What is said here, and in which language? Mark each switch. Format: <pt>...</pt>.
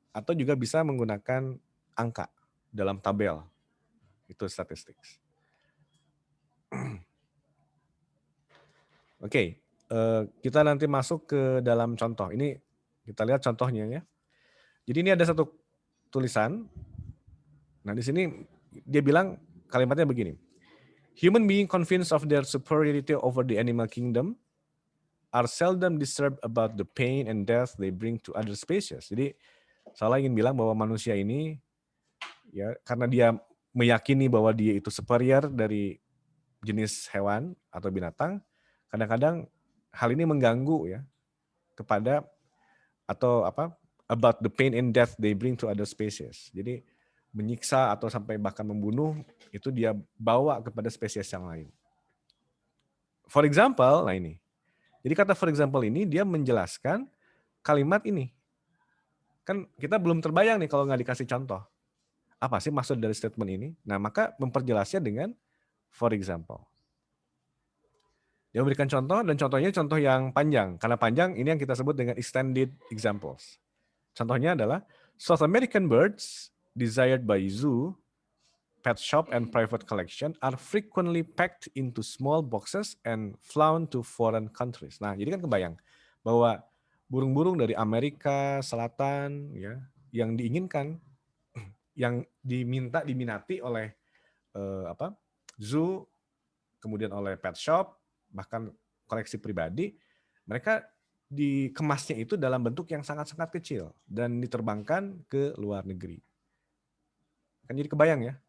<id>Atau juga bisa menggunakan angka dalam tabel. Itu statistik. Oke, kita nanti masuk ke dalam contoh. Ini kita lihat contohnya ya. Jadi ini ada satu tulisan. Nah, di sini dia bilang kalimatnya begini.</id> <en>Human being convinced of their superiority over the animal kingdom are seldom disturbed about the pain and death they bring to other species.</en> <id>Jadi saya ingin bilang bahwa manusia ini ya karena dia meyakini bahwa dia itu superior dari jenis hewan atau binatang, kadang-kadang hal ini mengganggu ya kepada atau</id> <en>about the pain and death they bring to other species.</en> <id>Jadi menyiksa atau sampai bahkan membunuh itu dia bawa kepada spesies yang lain.</id> <en>For example,</en> <id>nah ini. Jadi kata for example ini dia menjelaskan kalimat ini. Kan kita belum terbayang nih kalau nggak dikasih contoh. Apa sih maksud dari statement ini? Nah, maka memperjelasnya dengan for example. Dia memberikan contoh dan contohnya contoh yang panjang. Karena panjang ini yang kita sebut dengan extended examples.</id> <en>Contohnya adalah South American birds desired by zoo, pet shop, and private collection are frequently packed into small boxes and flown to foreign countries.</en> <id>Nah, jadi kan kebayang bahwa burung-burung dari Amerika Selatan ya yang diinginkan, yang diminati oleh zoo, kemudian oleh pet shop, bahkan koleksi pribadi, mereka dikemasnya itu dalam bentuk yang sangat-sangat kecil dan diterbangkan ke luar negeri. Kan jadi kebayang ya.</id>